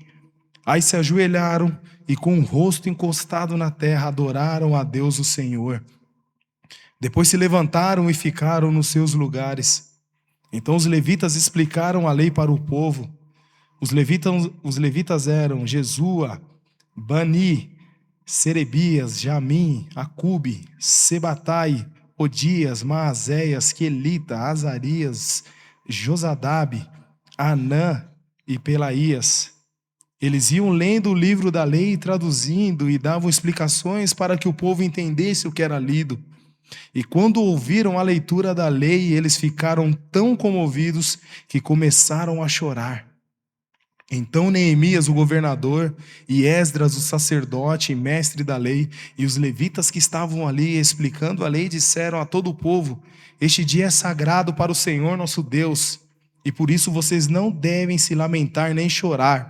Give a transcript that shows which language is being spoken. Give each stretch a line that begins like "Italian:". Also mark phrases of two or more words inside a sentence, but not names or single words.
Portuguese: Aí se ajoelharam e com o rosto encostado na terra adoraram a Deus o Senhor. Depois se levantaram e ficaram nos seus lugares. Então os levitas explicaram a lei para o povo. Os levitas eram Jesua, Bani, Serebias, Jamim, Acube, Sebatai, Odias, Maazéias, Quelita, Azarias, Josadabe, Anã e Pelaías. Eles iam lendo o livro da lei e traduzindo e davam explicações para que o povo entendesse o que era lido. E quando ouviram a leitura da lei, eles ficaram tão comovidos que começaram a chorar. Então Neemias, o governador, e Esdras, o sacerdote e mestre da lei, e os levitas que estavam ali explicando a lei, disseram a todo o povo: Este dia é sagrado para o Senhor nosso Deus, e por isso vocês não devem se lamentar nem chorar.